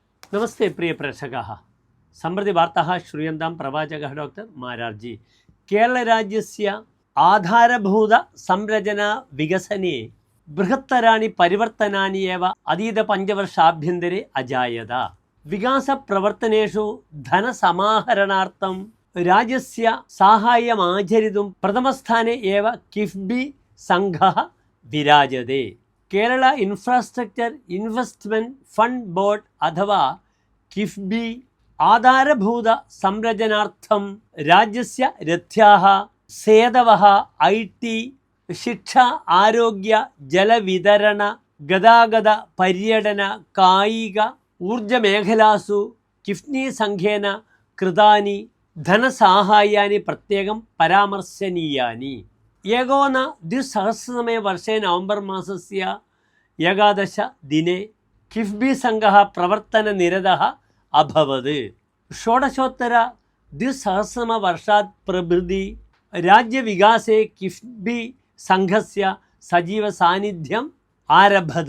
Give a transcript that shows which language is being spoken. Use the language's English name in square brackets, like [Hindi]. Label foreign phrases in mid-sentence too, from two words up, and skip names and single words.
[Sanskrit] नमस्ते प्रिय प्रेक्षकाः सम्प्रति वार्ताः श्रूयन्तां प्रवाचकः डॉक्टर मारार्जी केरळराज्यस्य आधारभूत संरचना विकसने बृहत्तराणि परिवर्तनानि एव अतीतपञ्चवर्षाभ्यन्तरे अजायत। विकासप्रवर्तनेषु धनसमाहरणार्थं राज्यस्य साहाय्यमाचरितुं प्रथमस्थाने एव किफ्बी संघः विराजते। കേരള ഇൻഫ്രാസ്ട്രക്ചർ ഇൻവെസ്റ്റ്മെൻറ്റ് ഫണ്ട് ബോർഡ് അഥവാ കിഫ്ബി ആധാരഭൂത സംരചനാർത്ഥം രാജ്യസ്യ രഥ്യാः സേതവः IT ശിക്ഷ ആരോഗ്യ ജലവിതരണ ഗതാഗത പര്യടന കായിക ഊർജമേഖലാസു കിഫ്ബി സംഘേന കൃതാനി ധനസാഹായ്യാനി പ്രത്യേകം പരാമർശനീയാനി। एकोन द्विसहस्रतमे वर्षे नवंबर मासस्य 11 दिने किफ्बी संघः प्रवर्तननिरतः अभवत्। षोडशोत्तर द्विसहस्रतमवर्षात् प्रभृति राज्यविकासे किफ्बी संघस्य सजीवसान्निध्यम् आरभत।